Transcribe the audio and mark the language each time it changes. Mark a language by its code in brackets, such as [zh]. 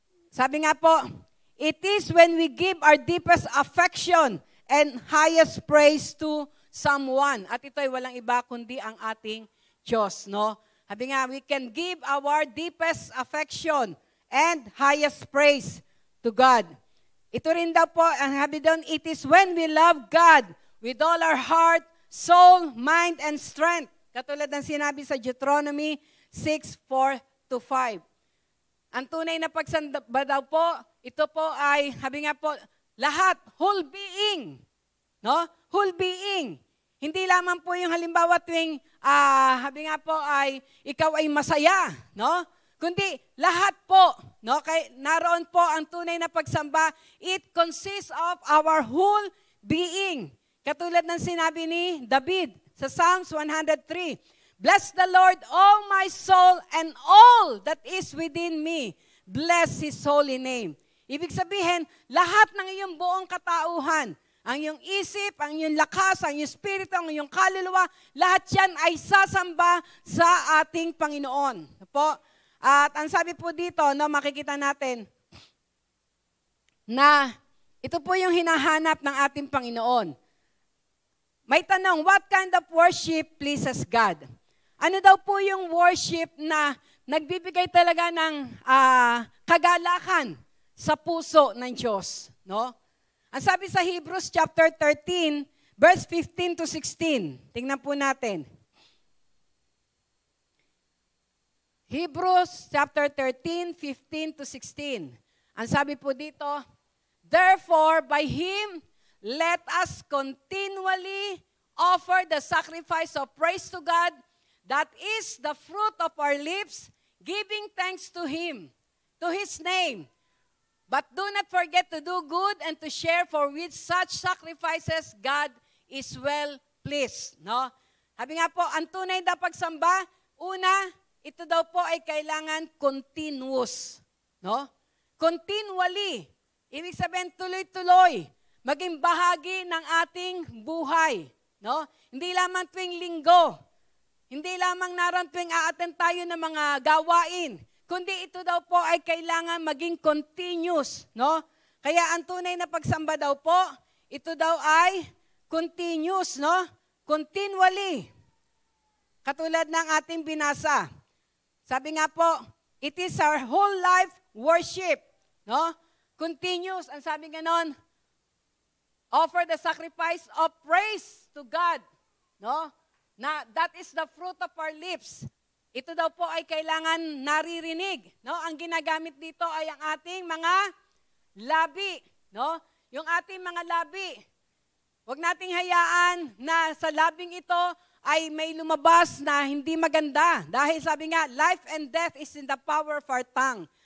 [tl] Sabi nga po, [en] it is when we give our deepest affection and highest praise to someone. [tl] At ito ay walang iba kundi ang ating Diyos, no? Sabi nga, [en] we can give our deepest affection and highest praise to God. [tl] Ito rin daw po, ang sabi doon, [en] it is when we love God with all our heart, soul, mind, and strength. [tl] Katulad ng sinabi sa Deuteronomy 6:4-5. Ang tunay na pagsamba daw po, ito po ay, sabi nga po, lahat, [en] whole being. [tl] No? Whole being. Hindi lamang po yung halimbawa tuwing, sabi nga po ay, ikaw ay masaya. No? Kundi lahat po. No? Kaya naroon po ang tunay na pagsamba. [en] It consists of our whole being. [tl] Katulad ng sinabi ni David sa Psalms 103. [en] Bless the Lord, O my soul, and all that is within me. Bless His holy name. [tl] Ibig sabihin, lahat ng iyong buong katauhan, ang iyong isip, ang iyong lakas, ang iyong espiritu, ang iyong kaluluwa, lahat yan ay sasamba sa ating Panginoon. Po? At ang sabi po dito, no, makikita natin na ito po yung hinahanap ng ating Panginoon. May tanong, [en] what kind of worship pleases God? [tl] Ano daw po yung worship na nagbibigay talaga ng kagalakan sa puso ng Diyos? No? Ang sabi sa Hebrews chapter 13, verse 15-16. Tingnan po natin. [en] Hebrews chapter 13, 15-16. [tl] Ang sabi po dito, [en] therefore, by Him, let us continually offer the sacrifice of praise to God, that is the fruit of our lips, giving thanks to Him, to His name. But do not forget to do good and to share, for with such sacrifices, God is well pleased. [tl] No? Sabi nga po, ang tunay na pagsamba, una, ito daw po ay kailangan continuous. No? Continually. Ibig sabihin, tuloy-tuloy. Maging bahagi ng ating buhay. No? Hindi lamang tuwing linggo. Hindi lamang naroon tuwing a-attend tayo ng mga gawain. Kundi ito daw po ay kailangan maging continuous. No? Kaya ang tunay na pagsamba daw po, ito daw ay continuous. No? Continually. Katulad ng ating binasa. Sabi nga po, [en] it is our whole life worship. No? Continuous. [tl] Ang sabi nga nun, [en] offer the sacrifice of praise to God. No? Na that is the fruit of our lips. [tl] Ito daw po ay kailangan naririnig. No? Ang ginagamit dito ay ang ating mga labi. No? Yung ating mga labi. Huwag nating hayaan na sa labing ito ay may lumabas na hindi maganda. Dahil sabi nga, [en] life and death is in the power of our tongue.